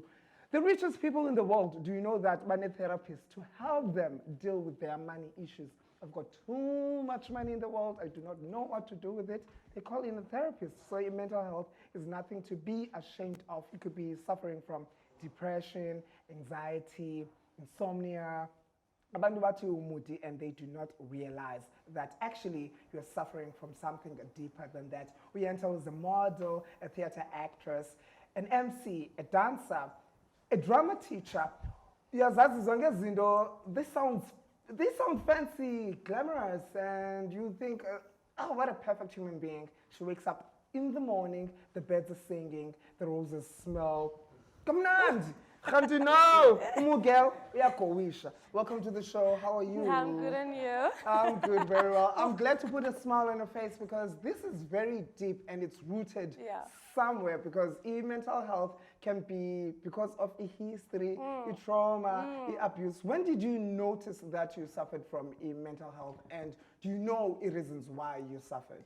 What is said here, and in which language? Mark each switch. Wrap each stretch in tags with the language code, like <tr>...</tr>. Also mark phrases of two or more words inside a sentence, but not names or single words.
<en>The richest people in the world, do you know that money therapists to help them deal with their money issues? I've got too much money in the world. I do not know what to do with it. They call in a therapist. So your mental health is nothing to be ashamed of. You could be suffering from depression, anxiety, insomnia,</en> <nd>abantu bathi umudi,</nd> <en>and they do not realize that actually you're suffering from something deeper than that. Uyenta was a model, a theater actress, an MC, a dancer, a drama teacher.</en> <nd>Uyazazi zonke izinto,</nd> <en>they sound fancy, glamorous, and you think, oh, what a perfect human being. She wakes up in the morning, the birds are singing, the roses smell.</en> <nd>Kamnandi! Kanti no! Umugel, uyakowisha.</nd> <en>Welcome to the show. How are you? I'm good, and you? I'm good, very well. I'm glad to put a smile on your face because this is very deep and it's rooted somewhere, because mental health can be because of a history, a trauma, a abuse. When did you notice that you suffered from mental health, and do you know the reasons why you suffered?</en>